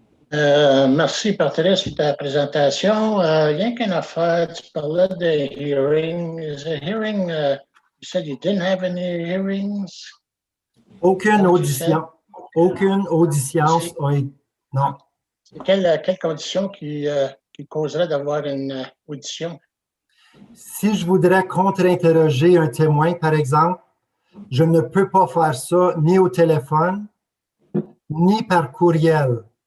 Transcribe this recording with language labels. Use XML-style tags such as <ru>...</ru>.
<fr>Merci, Patrice, pour ta présentation. Rien qu'une affaire, tu parlais de hearing.</fr> <en>Is a hearing, you said you didn't have any hearings?</en> <fr>Aucune audition. Aucune audition. Non. C'est quelle condition qui causerait d'avoir une audition? Si je voudrais contre-interroger un témoin, par exemple, je ne peux pas faire ça ni au téléphone, ni par courriel.</fr>